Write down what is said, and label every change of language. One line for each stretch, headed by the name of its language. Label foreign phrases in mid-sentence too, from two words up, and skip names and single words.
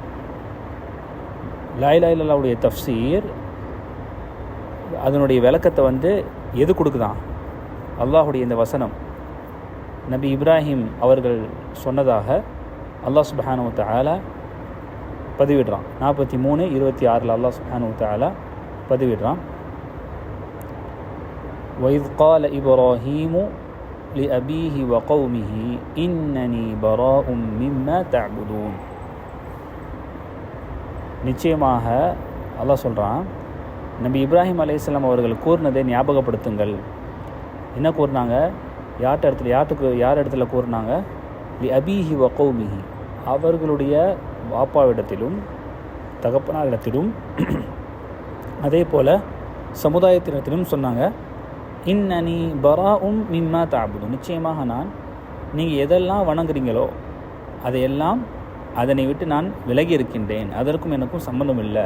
Arabic: لا إله إلا الله
Tamil: தஃப்சீர், அதனுடைய விளக்கத்தை எது கொடுக்குதான்? அல்லாஹுடைய இந்த வசனம் நபி இப்ராஹிம் அவர்கள் சொன்னதாக
Arabic: الله سبحانه و تعالى
Tamil: பதிவிடுறான். 43:26
Arabic: الله سبحانه و تعالى
Tamil: பதிவிடுறான்,
Arabic: وَإِذْ قَالَ إِبْرَاهِيمُ لِأَبِيهِ وَقَوْمِهِ إِنَّنِي بَرَاءٌ مِّمَّا تَعْبُدُونَ.
Tamil: நிச்சயமாக அல்லாஹ் சொல்கிறான், நபி இப்ராஹிம் அலைஹிஸ்ஸலாம் அவர்கள் கூறினதை ஞாபகப்படுத்துங்கள். என்ன கூறினாங்க? யார் இடத்துல கூறினாங்க?
Arabic: لأبيه و قومه,
Tamil: அவர்களுடைய வாப்பாவிடத்திலும் தகப்பனாரிடத்திலும் அதே போல் சமுதாயத்தினத்திலும் சொன்னாங்க,
Arabic: إنني براء مما تعبدون,
Tamil: நிச்சயமாக நான் நீங்கள் எதெல்லாம் வணங்குறீங்களோ அதனை விட்டு நான் விலகி இருக்கின்றேன், அதற்கும் எனக்கும் சம்பந்தம் இல்லை.